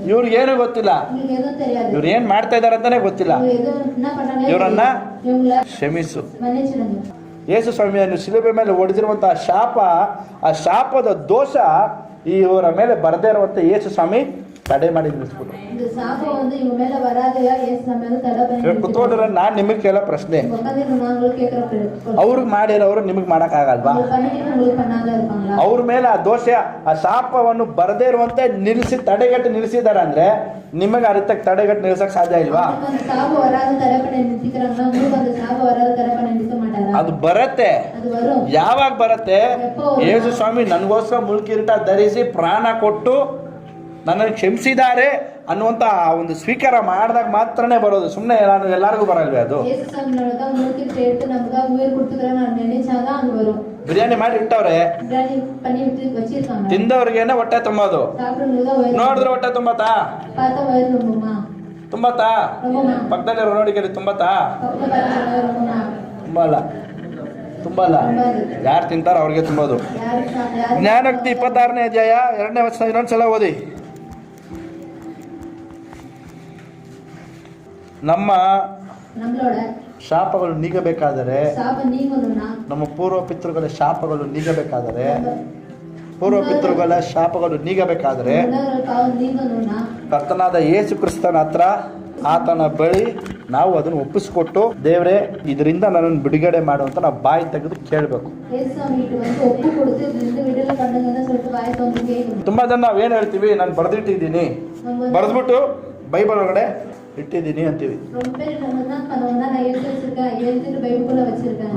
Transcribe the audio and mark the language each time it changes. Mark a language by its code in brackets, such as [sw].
[kn] ಇವ್ರಿಗೇನು ಗೊತ್ತಿಲ್ಲ, [ta] உங்களுக்கு எதுவும் தெரியாது. [kn] ಇವ್ರು ಏನ್ ಮಾಡ್ತಾ ಇದಾರೆ ಅಂತಾನೆ ಗೊತ್ತಿಲ್ಲ. [ta] இவங்க எதுவும் என்ன பண்றாங்களே [kn] ಇವ್ರನ್ನ [ta] இவங்கள [kn] ಕ್ಷಮಿಸು. [ta] மன்னிச்சிடுங்க. [kn] ಯೇಸು ಸ್ವಾಮಿಯನ್ನು ಶಿಲುಬೆ ಮೇಲೆ ಹೊಡೆದಿರುವಂತಹ ಶಾಪ, ಆ ಶಾಪದ ದೋಷ ಇವರ ಮೇಲೆ ಬರದೇ ಇರುವಂತೆ ಯೇಸು ಸ್ವಾಮಿ ತಡೆ ಮಾಡಿ ನಿಲ್ಲಿಸ್ಬಿಟ್ಟು. [ta] இந்த சாபம் வந்து இவங்க மேல வராதையா இயேசு நம்ம மேல தடை பண்ணி [kn] ಕುತ್ಕೊಂಡ್ರೆ ನಾನ್ ನಿಮಗ್ ಕೇಳೋ ಪ್ರಶ್ನೆ, [ta] உட்கார்ந்து நான் உங்களுக்கு கேக்குற [kn] ಅವ್ರಿಗೆ ಮಾಡಿರೋರು ನಿಮಗ್ ಮಾಡಕ್ ಆಗಲ್ವಾ? [ta] பண்ணிட்டு உங்களுக்கு பண்ணாத இருப்பாங்களா? [kn] ಅವ್ರ ಮೇಲೆ ಆ ದೋಷ, ಆ ಶಾಪವನ್ನು ಬರದೇ ಇರುವಂತೆ ನಿಲ್ಲಿಸಿ ತಡೆಗಟ್ಟಿ ನಿಲ್ಲಿಸಿದಾರೆ ಅಂದ್ರೆ ನಿಮಗೆ ಅರಿತಕ್ಕೆ ತಡೆಗಟ್ಟಿ ನಿಲ್ಸಕ್ ಸಾಧ್ಯ ಇಲ್ವಾ? [ta] அந்த சாபம் வராத தடை பண்ணி நிறுத்திக்கிறாங்கன்னா உங்களுக்கு அந்த சாபம் வராத தடை பண்ணி நிறுத்த மாட்டாரா? [kn] ಅದು ಬರತ್ತೆ. [ta] அது வரும். [kn] ಯಾವಾಗ ಬರತ್ತೆ? ಯೇಸು ಸ್ವಾಮಿ ನನಗೋಸ್ಕರ ಮುಳ್ಕಿರೀಟ ಧರಿಸಿ ಪ್ರಾಣ ಕೊಟ್ಟು ನನ್ನನ್ನು ಕ್ಷಮಿಸಿದ್ದಾರೆ ಅನ್ನುವಂತ ಒಂದು ಸ್ವೀಕಾರ ಮಾಡಿದಾಗ ಮಾತ್ರನೇ ಬರೋದು. ಸುಮ್ಮನೆ ನಾನು ಎಲ್ಲರಿಗೂ ಬರಲ್ವೇ ಅದು? [ta] இயேசு சாமியோட உங்களுக்கு சேர்த்து நமக்கு உயிர் கொடுத்துக்கறாங்க நான் நினைச்சாதான் அது வரும். [kn] ಬಿರಿಯಾನಿ ಮಾಡಿ ಇಟ್ಟವ್ರೆ, [ta] பிரியாணி பண்ணி விட்டு வச்சிருக்காங்க. [kn] ತಿಂದವ್ರಿಗೇನೆ ಹೊಟ್ಟೆ ತುಂಬೋದು. [ta] சாப்பிடுறவங்க வயிறு [kn] ನೋಡಿದ್ರೆ ಹೊಟ್ಟೆ ತುಂಬತ್ತಾ? [ta] பார்த்தா வயிறு ரொம்பமா [kn] ತುಂಬತ್ತಾ? [ta] ரொம்பமா [kn] ಪಕ್ಕದಲ್ಲಿ ನೋಡಿ ತುಂಬತ್ತಾ? [ta] பக்கத்துல பாருங்க ரொம்பமா [kn] ತುಂಬಲ್ಲ, ತುಂಬಲ್ಲ. ಯಾರು ತಿಂತಾರೋ ಅವ್ರಿಗೆ ತುಂಬೋದು. ಜ್ಞಾನೋಕ್ತಿ 26ನೇ ಅಧ್ಯಾಯ 2ನೇ ವಚನ ಇನ್ನೊಂದ್ಸಲ ಓದಿ. ನಮ್ಮ [ta] நம்மளோட [kn] ಶಾಪಗಳು ನೀಗಬೇಕಾದರೆ, [ta] சாப நீங்கணும்னா [kn] ನಮ್ಮ ಪೂರ್ವ ಪಿತೃಗಳ ಶಾಪಗಳು ನೀಗಬೇಕಾದರೆ, ಪೂರ್ವ ಪಿತೃಗಳ ಶಾಪಗಳು ನೀಗಬೇಕಾದರೆ [ta] முன்னோர்கள் பாவம் நீங்கணும்னா [kn] ಕರ್ತನಾದ ಯೇಸು ಕ್ರಿಸ್ತನ ಹತ್ರ, ಆತನ ಬಳಿ ನಾವು ಅದನ್ನು ಒಪ್ಪಿಸ್ಕೊಟ್ಟು, ದೇವರೇ ಇದರಿಂದ ನನ್ನನ್ನು ಬಿಡುಗಡೆ ಮಾಡುವಂತ ನಾವು ಬಾಯಿ ತೆಗೆದು ಕೇಳಬೇಕು. [ta] இயேசு சாமிகிட்ட வந்து ஒப்பு கொடுத்து இந்த விடுதலை பண்ணுங்கன்னு சொல்லிட்டு வாய் திறந்து கேட்கணும். [kn] ತುಂಬಾ ಜನ ನಾವ್ ಏನ್ ಹೇಳ್ತೀವಿ, ನಾನು ಬರೆದಿಟ್ಟಿದ್ದೀನಿ, ಬರೆದ್ಬಿಟ್ಟು ಬೈಬಲ್ ಒಳಗಡೆ ಇಟ್ಟಿದ್ದೀನಿ ಅಂತೀವಿ. [ta] ரொம்ப பேர் நம்ம என்ன பண்ணுவோம்னா நான் எழுதி வச்சிருக்கேன், எழுதிட்டு பைபிள்ல வச்சிருக்கேன்.